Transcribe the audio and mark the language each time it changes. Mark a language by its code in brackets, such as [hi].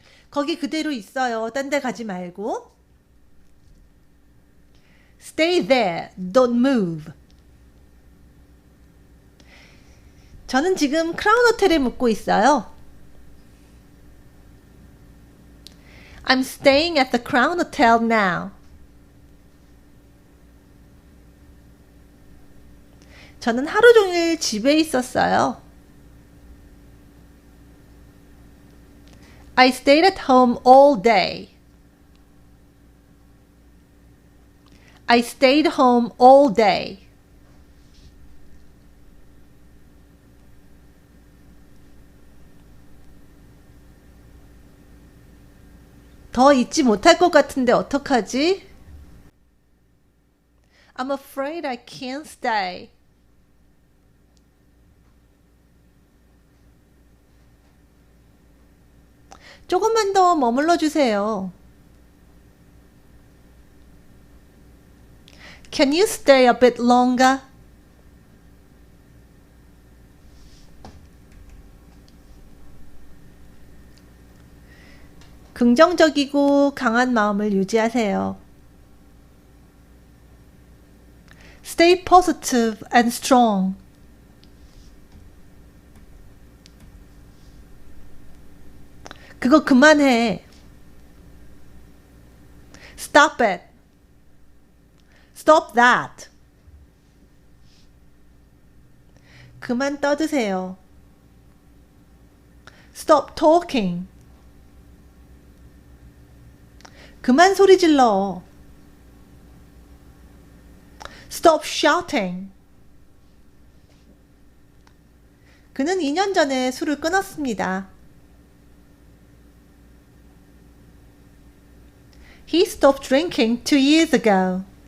[ko] 거기 그대로 있어요. 딴 데 가지 말고. [en] Stay there. Don't move. [ko] 저는 지금 크라운 호텔에 묵고 있어요. [en] I'm staying at the Crown Hotel now. [ko] 저는 하루 종일 집에 있었어요. [en] I stayed at home all day. I stayed home all day. [ko] 더 있지 못할 것 같은데 어떡하지? [en] I'm afraid I can't stay. [ko] 조금만 더 머물러 주세요. [en] Can you stay a bit longer? [ko] 긍정적이고 강한 마음을 유지하세요. [en] Stay positive and strong. [ko] 그거 그만해. [en] Stop it. Stop that. [ko] 그만 떠드세요. [en] Stop talking. [ko] 그만 소리 질러. [en] Stop shouting. [ko] 그는 2년 전에 술을 끊었습니다. [en] He stopped drinking 2 years ago.